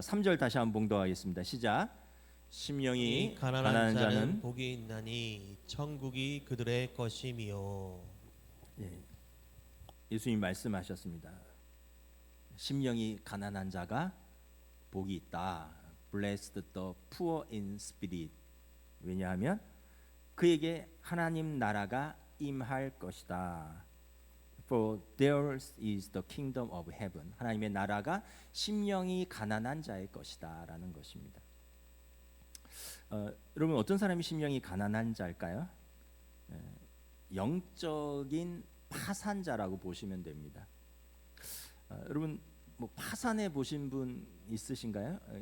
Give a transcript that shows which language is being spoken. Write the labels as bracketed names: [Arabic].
[Korean] 3절 다시 한번 봉독하겠습니다. 시작. 심령이 가난한 자는 복이 있나니 천국이 그들의 것이미요. 예수님 말씀하셨습니다. 심령이 가난한 자가 복이 있다. [English] Blessed the poor in spirit. [Korean] 왜냐하면 그에게 하나님 나라가 임할 것이다. [English] For theirs is the kingdom of heaven. [Korean] 하나님의 나라가 심령이 가난한 자의 것이다라는 것입니다. 여러분 어떤 사람이 심령이 가난한 자일까요? 영적인 파산자라고 보시면 됩니다. 여러분 뭐 파산해 보신 분 있으신가요?